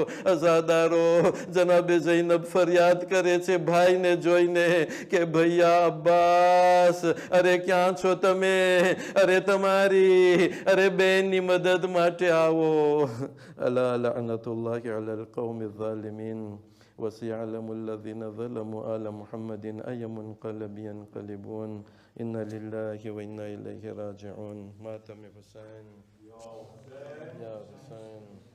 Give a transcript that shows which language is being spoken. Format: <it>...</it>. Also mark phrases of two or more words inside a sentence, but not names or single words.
<gu>અઝાદારો જનાબે ઝૈનબ ફરિયાદ કરે છે ભાઈને જોઈને કે ભૈયા અબ્બાસ, અરે ક્યાં છો તમે? અરે તમારી બેનની મદદ માટે આવો.</gu> <ar>ألا لعنة الله على القوم الظالمين. وسيعلم الذين ظلموا آل محمد أي منقلب ينقلبون. إنا لله وإنا إليه راجعون. ماتم حسين يا حسين</ar>